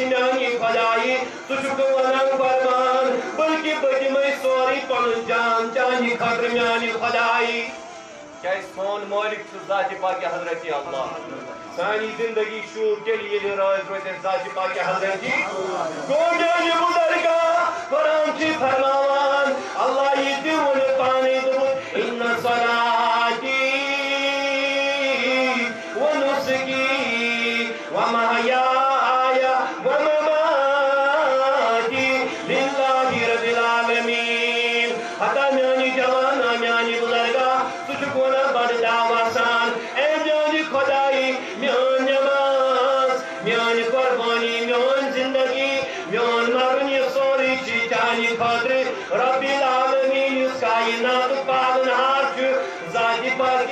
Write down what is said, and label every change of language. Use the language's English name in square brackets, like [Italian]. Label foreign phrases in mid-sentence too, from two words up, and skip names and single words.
[Kashmiri] میٛانہِ خۄدایہِ ژٕ چھُکھ وَنان قۄربان بٔلکہِ بہٕ دِمَے سورُے پنُن جان چانہِ خٲطرٕ میٛانہِ خۄدایہِ کیٛازِ سون مٲلِک چھُ ذاتِ پاکہِ حضرتِ اللہ سانی زندگی شوٗب تیٚلہِ ییٚلہِ رٲضۍ روزِ ذاتِ پاکہِ حضرتِ گوٚو میٛانہِ بُزرگا قرآن چھُ فرماوان اللہ یہِ تہِ ووٚن پانے دوٚپُن [Arabic] اِنَّ صَلاتِی وَنُسُکی وَمَحْیَایَ وَمَمَاتِی لِلَّهِ رَبِّ الْعَالَمِیٖن [Kashmiri] ہتا میٛانہِ جوانا میٛانہِ بُزرگا ژٕ چھُکھ وَنان بڑٕ دعوا سان اے میٛانہِ خۄدایہِ میٛٲنۍ نٮ۪ماز میٛٲنۍ قۄربانی میٛٲنۍ زندگی میٛون مرُن یہِ سورُے چھُ چانہِ خٲطرٕ [Arabic] رۄبِ العالمیٖن [Kashmiri] یُس کایناتُک پالن ہار چھُ ذاتِ پاکہِ